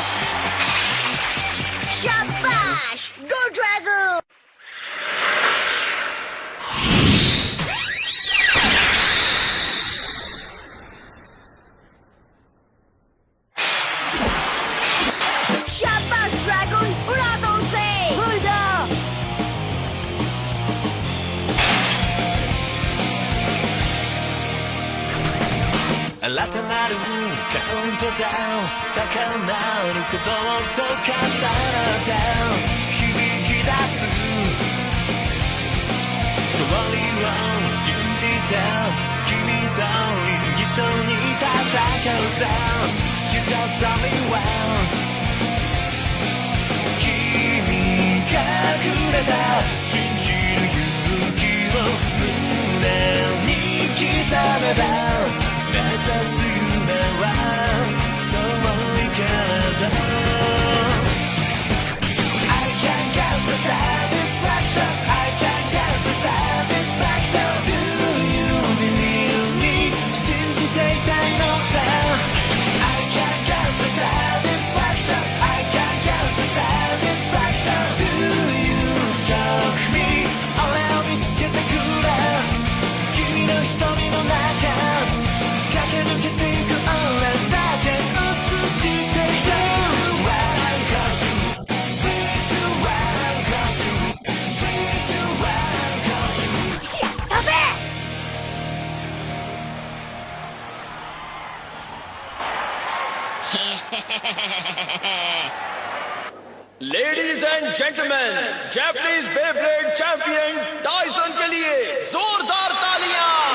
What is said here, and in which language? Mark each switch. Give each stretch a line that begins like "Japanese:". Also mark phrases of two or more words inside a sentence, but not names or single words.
Hindi: शाबाश, गो ड्रैगन। शाबाश ड्रैगन, उड़ा दो उसे। भूल जाओ।
Japanese: 新たなるカウントダウン高鳴る鼓動と重なって響き出す勝利を信じて君と一緒に戦うさ
English: You just tell me well
Japanese: 君がくれた信じる勇気を胸に刻めば目指す夢は遠いけれど
English: I can't get the satisfaction I can't get the satisfaction Do you believe me 信じ
Japanese: ていたいのさ
English: I can't get the satisfaction I can't get the satisfaction Do you shock me
Japanese: 俺を見つけてくれ君の瞳の中駆け抜けていく俺だけ映して
English: Say to one cause you Say to one cause you Say to one cause you
Japanese: 飛べ。
English: ladies and gentleman, Japanese Beyblade champion
Hindi: टाइसन के लिए जोरदार तालियां।